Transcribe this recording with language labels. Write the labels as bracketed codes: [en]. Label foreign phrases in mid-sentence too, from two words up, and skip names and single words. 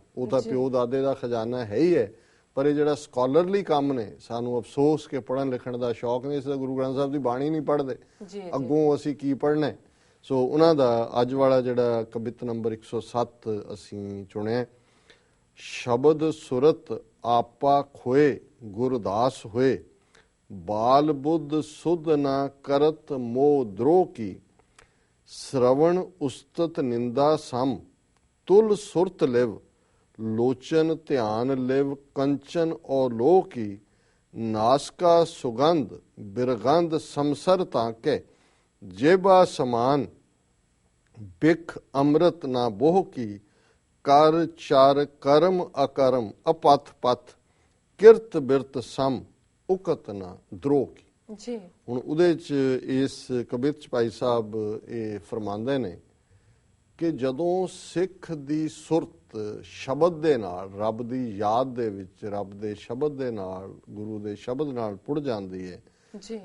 [pa] ਉਹ ਤਾਂ ਪਿਓ ਦਾਦੇ ਦਾ ਖਜ਼ਾਨਾ ਹੈ ਹੀ ਹੈ, ਪਰ ਇਹ ਜਿਹੜਾ ਸਕਾਲਰਲੀ ਕੰਮ ਨੇ, ਸਾਨੂੰ ਅਫਸੋਸ ਕਿ ਪੜ੍ਹਨ ਲਿਖਣ ਦਾ ਸ਼ੌਕ ਨਹੀਂ, ਇਸ ਦਾ ਗੁਰੂ ਗ੍ਰੰਥ ਸਾਹਿਬ ਦੀ ਬਾਣੀ ਨਹੀਂ ਪੜ੍ਹਦੇ, ਅੱਗੋਂ ਅਸੀਂ ਕੀ ਪੜ੍ਹਨਾ। ਸੋ ਉਹਨਾਂ ਦਾ ਅੱਜ ਵਾਲਾ ਜਿਹੜਾ ਕਵਿਤ ਨੰਬਰ 107 ਅਸੀਂ ਚੁਣਿਆ, ਸ਼ਬਦ ਸੁਰਤ ਆਪਾ ਖੋਏ ਗੁਰਦਾਸ ਹੋਏ, ਬਾਲ ਬੁੱਧ ਸੁਧ ਨਾ ਕਰਤ ਮੋਹ ਦਰੋਹ ਕੀ, [bra] श्रवण उस्तत निंदा सम तुल सुरत लिव, लोचन ध्यान लिव कंचन और लो की, नासका सुगंध बिरगंध समसर ताके, जेबा समान बिख अमृत ना बोह की, कर चार कर्म अकर्म अपथ पथ, किरत बिरत सम उकत ना द्रोह की। [pa] ਜੀ ਹੁਣ ਉਹਦੇ 'ਚ ਇਸ ਕਵਿਤ 'ਚ ਭਾਈ ਸਾਹਿਬ ਇਹ ਫਰਮਾਉਂਦੇ ਨੇ ਕਿ ਜਦੋਂ ਸਿੱਖ ਦੀ ਸੁਰਤ ਸ਼ਬਦ ਦੇ ਨਾਲ, ਰੱਬ ਦੀ ਯਾਦ ਦੇ ਵਿੱਚ, ਰੱਬ ਦੇ ਸ਼ਬਦ ਦੇ ਨਾਲ, ਗੁਰੂ ਦੇ ਸ਼ਬਦ ਨਾਲ ਪੁੜ ਜਾਂਦੀ ਹੈ ਜੀ,